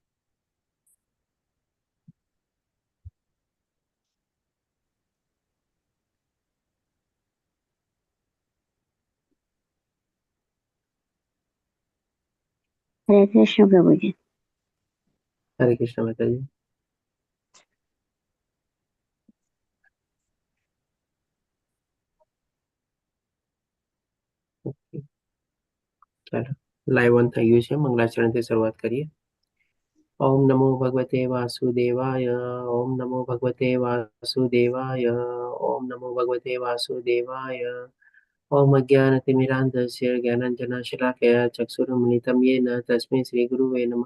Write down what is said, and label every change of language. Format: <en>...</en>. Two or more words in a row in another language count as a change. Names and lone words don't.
<hi>हरे कृष्ण प्रभु जी। हरे कृष्ण माता जी। ओके, चलो</hi> <en>live on</en> <gu>થઈ ગયું છે। મંગલાચરણથી શરૂઆત કરીએ।</gu> <sa>ओम नमो भगवते वासुदेवाय। ओम नमो भगवते वासुदेवाय। ओम नमो भगवते वासुदेवाय। ओम अज्ञानतिमिरान्धस्य ज्ञानाञ्जनशलाकया चक्षुरुन्मिलितं येन तस्मै श्रीगुरुवे नमः।</sa>